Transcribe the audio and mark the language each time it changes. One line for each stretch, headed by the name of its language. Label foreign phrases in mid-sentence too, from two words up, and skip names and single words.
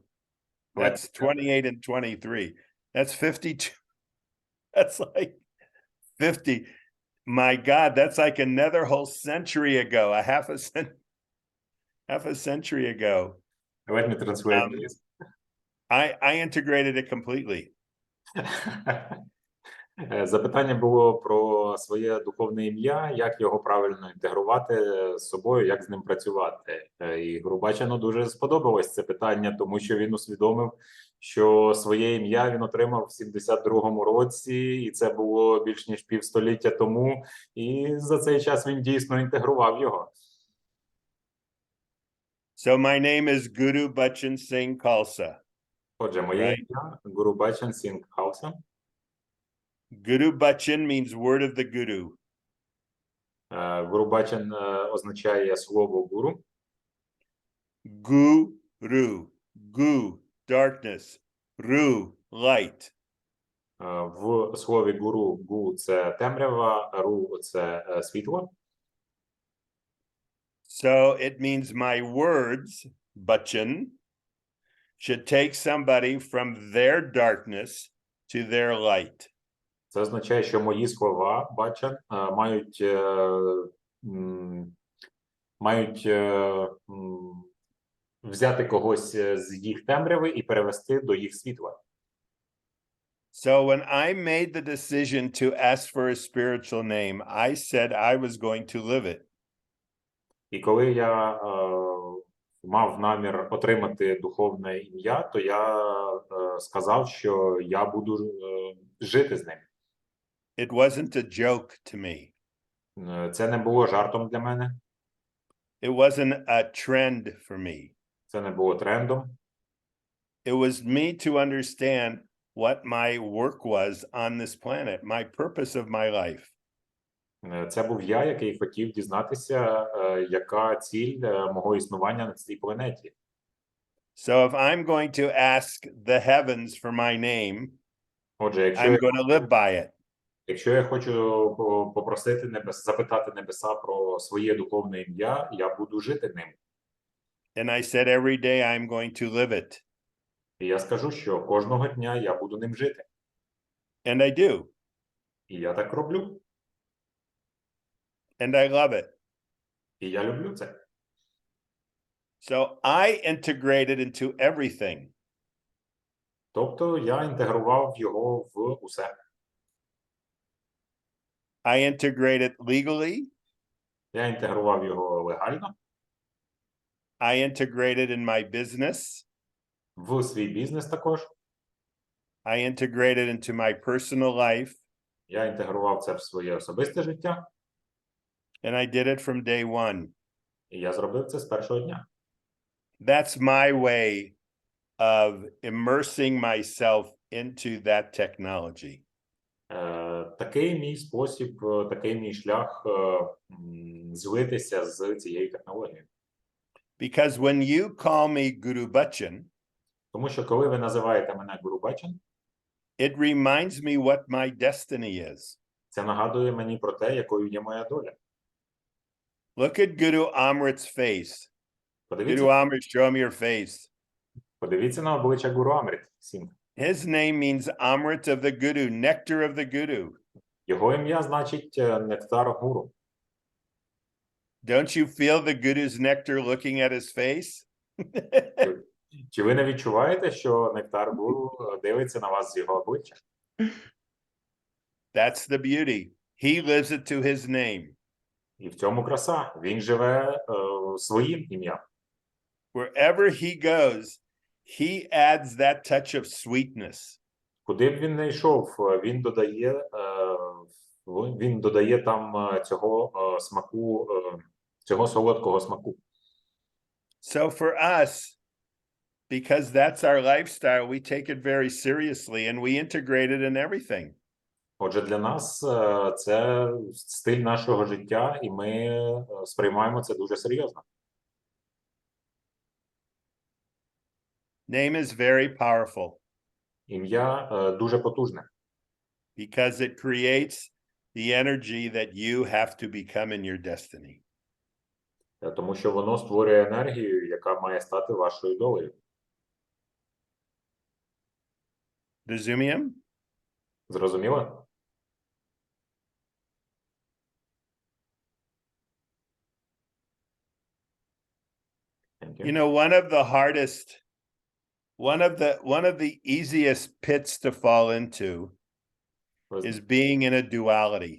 English: That's 28 and 23. That's 52. That's like 50. My God, that's like another whole century ago, half a century ago. Let me translate this. I integrated it completely.
Ukrainian: Запитання було про своє духовне ім'я, як його правильно інтегрувати з собою, як з ним працювати. І Гурубачану дуже сподобалось це питання, тому що він усвідомив, що своє ім'я він отримав в 72-му році, і це було більш ніж півстоліття тому, і за цей час він дійсно інтегрував його.
English: So my name is Gurubachan Singh Khalsa.
Ukrainian: Отже, моє ім'я Gurubachan Singh Khalsa.
English: Gurubachan means word of the guru.
Ukrainian: Gurubachan означає слово гуру.
English: Guru, gu, darkness, ru, light.
Ukrainian: В слові гуру гу – це темрява, ру – це світло.
English: So it means my words, bachan, should take somebody from their darkness to their light.
Ukrainian: Це означає, що мої слова, бачан, мають взяти когось з їх темряви і перевести до їх світла.
English: So when I made the decision to ask for a spiritual name, I said I was going to live it.
Ukrainian: І коли я мав намір отримати духовне ім'я, то я сказав, що я буду жити з ним.
English: It wasn't a joke to me.
Ukrainian: Це не було жартом для мене.
English: It wasn't a trend for me.
Ukrainian: Це не було трендом.
English: It was me to understand what my work was on this planet, my purpose of my life.
Ukrainian: Це був я, який хотів дізнатися, яка ціль мого існування на цій планеті.
English: So if I'm going to ask the heavens for my name,
Ukrainian: Отже,
English: I'm going to live by it.
Ukrainian: якщо я хочу попросити запитати небеса про своє духовне ім'я, я буду жити ним.
English: And I said every day I'm going to live it.
Ukrainian: І я скажу, що кожного дня я буду ним жити.
English: And I do.
Ukrainian: І я так роблю.
English: And I love it.
Ukrainian: І я люблю це.
English: So I integrated into everything.
Ukrainian: Тобто я інтегрував його в усе.
English: I integrated legally.
Ukrainian: Я інтегрував його легально.
English: I integrated in my business.
Ukrainian: В свій бізнес також.
English: I integrated into my personal life.
Ukrainian: Я інтегрував це в своє особисте життя.
English: And I did it from day one.
Ukrainian: І я зробив це з першого дня.
English: That's my way of immersing myself into that technology.
Ukrainian: Такий мій спосіб, такий мій шлях злитися з цією технологією.
English: Because when you call me Gurubachan,
Ukrainian: Тому що коли ви називаєте мене Gurubachan,
English: It reminds me what my destiny is.
Ukrainian: Це нагадує мені про те, якою є моя доля.
English: Look at Guru Amrit's face.
Ukrainian: Подивіться,
English: Guru Amrit, show him your face.
Ukrainian: подивіться на обличчя Гуру Амріт Сінг.
English: His name means Amrit of the Guru, nectar of the Guru.
Ukrainian: Його ім'я значить нектар гуру.
English: Don't you feel the Guru's nectar looking at his face?
Ukrainian: Чи ви не відчуваєте, що нектар гуру дивиться на вас з його обличчя?
English: That's the beauty. He lives it to his name.
Ukrainian: І в цьому краса. Він живе своїм ім'ям.
English: Wherever he goes, he adds that touch of sweetness.
Ukrainian: Куди б він не йшов, він додає там цього смаку, цього солодкого смаку.
English: So for us, because that's our lifestyle, we take it very seriously and we integrate it in everything.
Ukrainian: Отже, для нас це стиль нашого життя, і ми сприймаємо це дуже серйозно.
English: Name is very powerful
Ukrainian: Ім'я дуже потужне,
English: because it creates the energy that you have to become in your destiny.
Ukrainian: тому що воно створює енергію, яка має стати вашою долею. Rozumiem? Зрозуміло?
English: Thank You you. know, one of the easiest pits to fall into
Ukrainian: Ви
English: is being in a duality.